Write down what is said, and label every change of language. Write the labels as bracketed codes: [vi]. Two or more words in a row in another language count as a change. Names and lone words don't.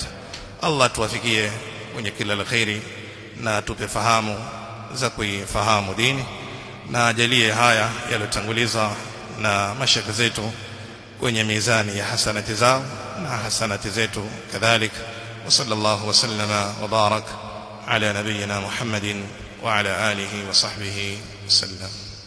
[sw] Allah tuwafikie kwenye kila la khairi na tupe fahamu za kuifahamu dini, na ajalie haya yalotanguliza na mashaka zetu kwenye mizani ya hasanati zao na hasanati zetu kadhalik. [ar] وصلى الله وسلم وبارك على نبينا محمد وعلى آله وصحبه وسلم.